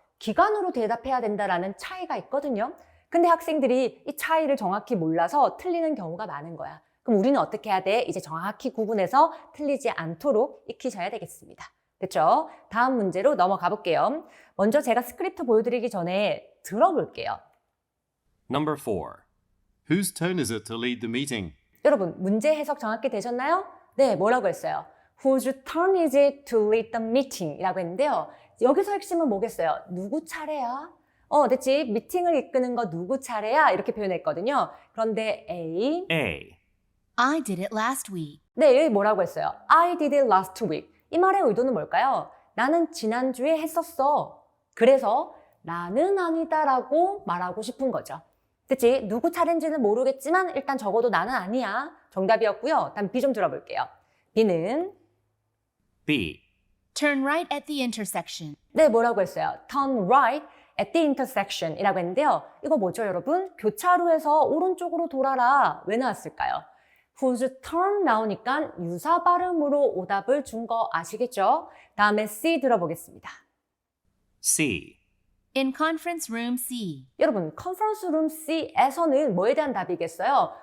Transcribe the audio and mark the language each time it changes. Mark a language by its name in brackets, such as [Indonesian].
[Korean] 기간으로 대답해야 된다라는 차이가 있거든요. 근데 학생들이 이 차이를 정확히 몰라서 틀리는 경우가 많은 거야. 그럼 우리는 어떻게 해야 돼? 이제 정확히 구분해서 틀리지 않도록 익히셔야 되겠습니다. 그렇죠? 다음 문제로 넘어가 볼게요. 먼저 제가 스크립트 보여드리기 전에 들어볼게요. [English] Number 4. Whose turn is it to lead the meeting? [Korean] 여러분, 문제 해석 정확히 되셨나요? 네, 뭐라고 했어요? [English] Whose turn is it to lead the meeting? [Korean] 이라고 했는데요. 여기서 핵심은 뭐겠어요? 누구 차례야? 됐지. 미팅을 이끄는 거 누구 차례야? 이렇게 표현했거든요. 그런데 A. [English] I did it last week. [Korean] 네, 여기 뭐라고 했어요? [English] I did it last week. [Korean] 이 말의 의도는 뭘까요? 나는 지난주에 했었어. 그래서 나는 아니다라고 말하고 싶은 거죠. 그치? 누구 차례인지는 모르겠지만 일단 적어도 나는 아니야. 정답이었고요. 다음 B 좀 들어볼게요. B는 [English] B. Turn right at the intersection. [Korean] 네, 뭐라고 했어요? [English] Turn right at the intersection [Korean] 이라고 했는데요. 이거 뭐죠, 여러분? 교차로에서 오른쪽으로 돌아라. 왜 나왔을까요? whose turn 나오니까 유사 발음으로 오답을 준 거 아시겠죠? 다음에 C 들어보겠습니다. [English] C. In conference room C. [Korean] 여러분, 컨퍼런스 룸 C에서는 뭐에 대한 답이겠어요?